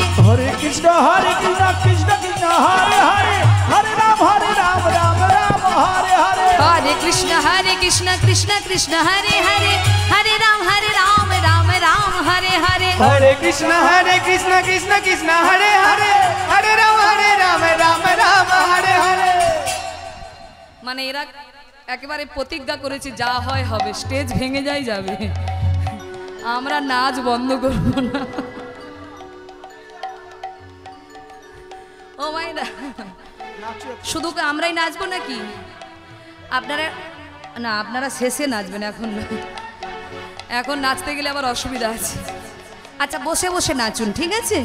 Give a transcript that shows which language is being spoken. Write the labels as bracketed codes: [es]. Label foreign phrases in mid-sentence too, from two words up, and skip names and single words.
[sa] हरे कृष्ण कृष्ण कृष्ण हरे हरे हरे राम राम राम हरे हरे हरे कृष्ण कृष्ण कृष्ण हरे हरे हरे राम राम हरे हरे हरे कृष्ण कृष्ण कृष्ण हरे हरे हरे राम राम हरे हरे [bn] মানে এরা একেবারে প্রতিজ্ঞা করেছি যা হয় হবে স্টেজ ভেঙে যাবে আমরা নাচ বন্ধ করব না ও মাইরা শুধু আমরাই নাচবো নাকি আপনারা শেষে নাচবেন এখন নাচতে গেলে আবার অসুবিধা আছে আচ্ছা বসে বসে নাচুন, ঠিক আছে?